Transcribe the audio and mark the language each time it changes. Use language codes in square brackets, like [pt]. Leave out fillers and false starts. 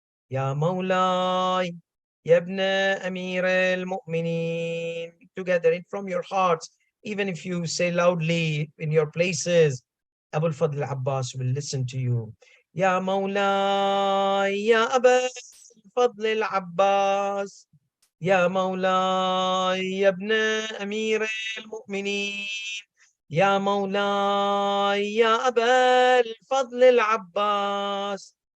[ar] يا مولاي يا ابن أمير المؤمنين. [en] Together it from your hearts. Even if you say loudly in your places, Abu al-Fadl al-Abbas will listen to you. [ar] يا مولاي يا أبا الفضل العباس. يا مولاي يا ابن أمير المؤمنين. يا مولاي يا أبا الفضل العباس.